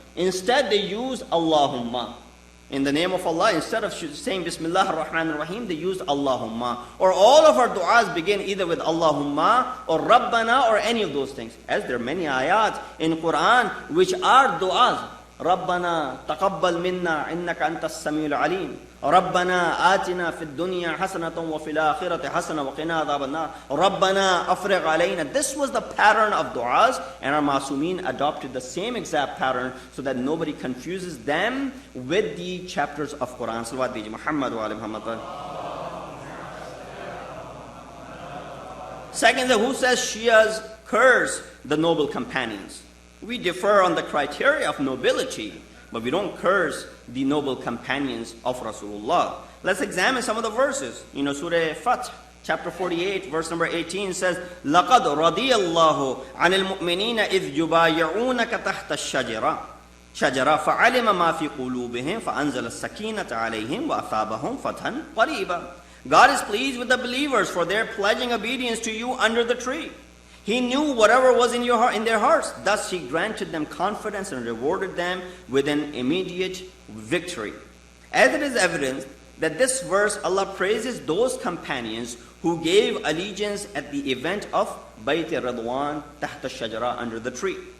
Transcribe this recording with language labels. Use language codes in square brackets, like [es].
[en] Instead, they used Allahumma. In the name of Allah, instead of saying Bismillah ar-Rahman ar-Rahim, they used Allahumma. Or all of our du'as begin either with Allahumma or Rabbana or any of those things. As there are many ayat in Quran which are du'as. [ar] ربنا تقبل منا إنك أنت السميع العليم ربنا آتنا في الدنيا حسنة وفي الآخرة حسنة وقنا عذاب النار ربنا أفرغ علينا. [en] This was the pattern of du'as, and our Masumeen adopted the same exact pattern so that nobody confuses them with the chapters of Quran. Salawat Biji Muhammad wa ali Muhammad. Second, who says Shias curse the noble companions? We differ on the criteria of nobility, but we don't curse the noble companions of Rasulullah. Let's examine some of the verses. Surah Fath, chapter 48, verse number 18 says, [ar] لَقَدْ رَضِيَ اللَّهُ عَنِ الْمُؤْمِنِينَ إِذْ يُبَايِعُونَكَ تَحْتَ الشَّجَرَةِ فَعَلِمَ مَا فِي قُلُوبِهِمْ فَأَنزَلَ السَّكِينَةَ عَلَيْهِمْ وَأَثَابَهُمْ فَتْحًا قَرِيبًا. [en] God is pleased with the believers for their pledging obedience to you under the tree. He knew whatever was in their hearts. Thus He granted them confidence and rewarded them with an immediate victory. As it is evident that this verse, Allah praises those companions who gave allegiance at the event of Bayt al-Ridwan tahta al-Shajara, under the tree.